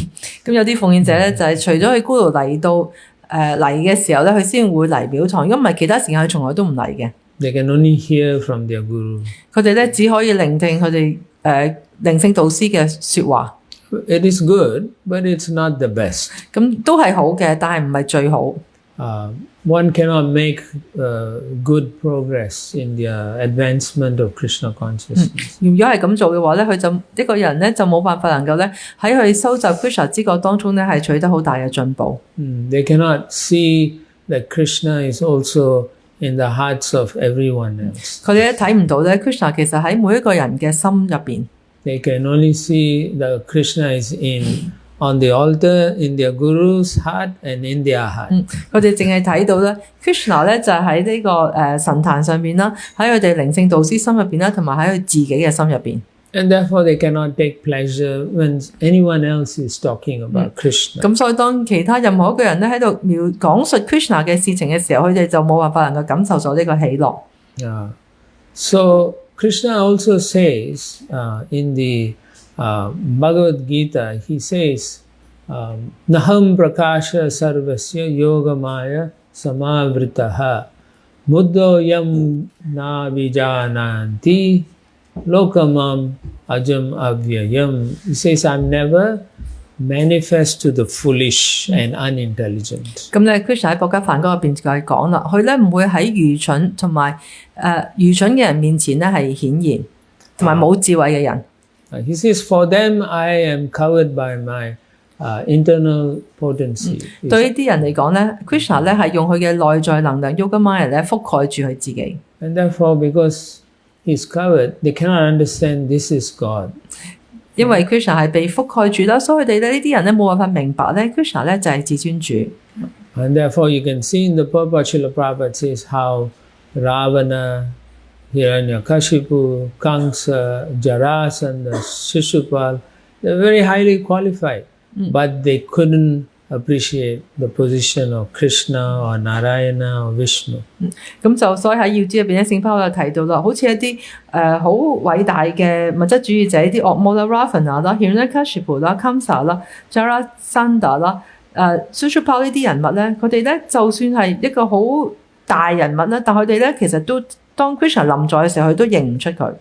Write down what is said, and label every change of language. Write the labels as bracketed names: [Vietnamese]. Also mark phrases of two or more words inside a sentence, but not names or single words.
[Cantonese] 咁有啲奉獻者咧就係除咗佢 Guru 嚟到嚟嘅時候咧，佢先會嚟廟堂。如果唔係其他時間，佢從來都唔嚟嘅。 [English] They can only hear from their guru. [Cantonese] 佢哋咧只可以聆聽佢哋靈性導師嘅説話。 [English] It is good, but it's not the best. [Cantonese] 咁都係好嘅，但係唔係最好。 [English] One cannot make good progress in the advancement of Krishna consciousness. [Cantonese] 如果係咁做嘅話咧，佢就一個人咧就冇辦法能夠咧喺佢收集 Krishna 知覺當中咧係取得好大嘅進步。 [English] They cannot see that Krishna is also in the hearts of everyone else. [Cantonese] 佢哋咧睇唔到咧 Krishna 其實喺每一個人嘅心入邊。 [English] They can only see that Krishna is on the altar, in their guru's heart and in their heart. [Cantonese] 佢哋淨係睇到咧 Krishna 咧就喺呢個神壇上邊啦，喺佢哋靈性導師心入邊啦，同埋喺佢自己嘅心入邊。 [English] And therefore they cannot take pleasure when anyone else is talking about Krishna. [Cantonese] 咁所以當其他任何一個人咧喺度講述 Krishna 嘅事情嘅時候，佢哋就冇辦法能夠感受到呢個喜樂。 [English] So Krishna also says in the Bhagavad Gita, he says, [Sanskrit] Naham prakasha sarvasya yogamaya samavritaha muddoyam na vijananti lokamam ajam avyayam. [English] He says, I'm never manifest to the foolish and unintelligent. [Cantonese] 咁咧 Krishna 喺《Bhagāvatam》嗰邊就係講啦，佢咧唔會喺愚蠢同埋愚蠢嘅人面前咧係顯現，同埋冇智慧嘅人。 [English] He says, for them I am covered by my internal potency. [Cantonese] 對呢啲人嚟講咧 ，Krishna 咧係用佢嘅內在能量 Yogamaya 咧覆蓋住佢自己。 [English] And therefore, because he's covered, they cannot understand this is God. [Cantonese] 因為 Krishna 係被覆蓋住啦，所以佢哋咧呢啲人咧冇辦法明白咧 Krishna 咧就係至尊主。 [English] And therefore, you can see in the purport, Srila Prabhupada says how Ravana, Hiranyakashipu, Kamsa, Jarasandha, Shishupal, they're very highly qualified, but they couldn't appreciate the position of Krishna or Narayana or Vishnu. [Cantonese] 咁就所以喺要旨入邊咧，聖保羅提到啦，好似一啲好偉大嘅物質主義者，啲惡魔啦 ，Ravana 啦、Hiranyakashipu 啦、Kamsa 啦、Jarasandha 啦、Shishupal 呢啲人物咧，佢哋咧就算係一個好大人物啦，但佢哋咧其實都當 Krishna 臨在嘅時候，佢都認唔出佢。